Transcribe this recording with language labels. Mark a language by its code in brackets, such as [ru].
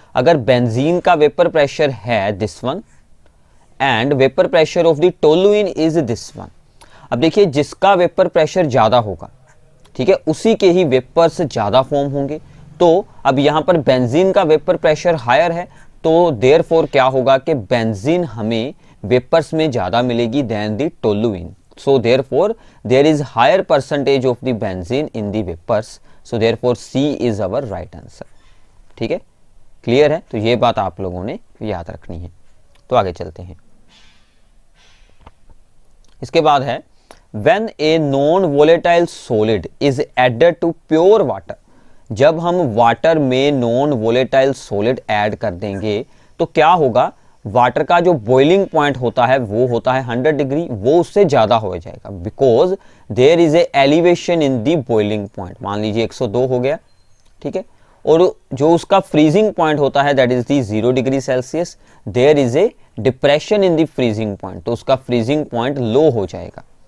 [hi] अगर बेंजीन का vapour pressure है [en] This one and vapour pressure of the toluene is this one. [hi] अब देखिए जिसका वेपर प्रेशर ज्यादा होगा, ठीक है, उसी के ही वेपर्स ज्यादा फॉर्म होंगे। तो अब यहां पर बेंजीन का वेपर प्रेशर हायर है तो देयरफॉर क्या होगा कि बेंजीन हमें वेपर्स में ज्यादा मिलेगी [en] Than the toluene. So therefore there is higher percentage of the benzene in the vapors, so therefore C is our right answer। [hi] ठीक है, क्लियर है, तो ये बात आप लोगों ने याद रखनी है। तो आगे चलते हैं। इसके बाद है [en] when a non volatile solid is added to pure water। [hi] जब हम वाटर में नॉन वोलेटाइल सॉलिड ऐड कर देंगे तो क्या होगा? वाटर का जो बॉइलिंग पॉइंट होता है वो होता है 100 डिग्री, वो उससे ज्यादा हो जाएगा [en] Because there is a elevation in the boiling point. [hi] मान लीजिए 102 हो गया, ठीक है, और जो उसका फ्रीजिंग पॉइंट होता है [en] that is the 0 degree Celsius, there is a depression in the freezing point, [hi] तो उसका फ्रीजिंग पॉइंट लो हो जाएगा।